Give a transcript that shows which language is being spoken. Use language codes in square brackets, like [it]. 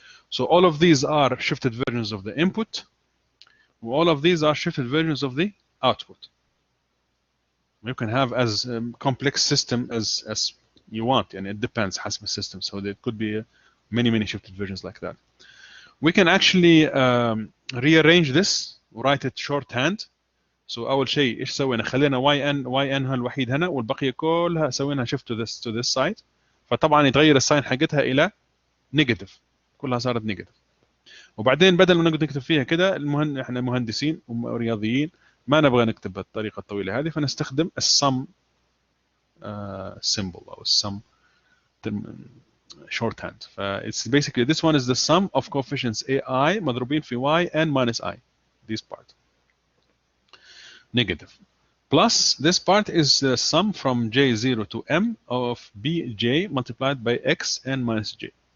[en] So all of these are shifted versions of the input, all of these are shifted versions of the output. You can have as complex system as you want, and it depends [ar] حسب السيستم. [en] So there could be many shifted versions like that. We can actually rearrange this write it shorthand. [ar] So أول شيء إيش سوينا؟ خلينا yn الوحيد هنا والبقية كلها سوينا [en] shift to this side. [ar] فطبعا يتغير الساين حقتها إلى نيجاتيف، كلها صارت نيجاتيف. وبعدين بدل ما نقعد نكتب فيها كده، احنا مهندسين ورياضيين ما نبغى نكتب بالطريقة الطويلة هذه، فنستخدم السم symbol او السم shorthand. [en] It's basically this one is the sum of coefficients ai [ar] مضروبين في [en] y n minus i, this part negative, plus this part is the sum from j0 to m of bj multiplied by x n minus j.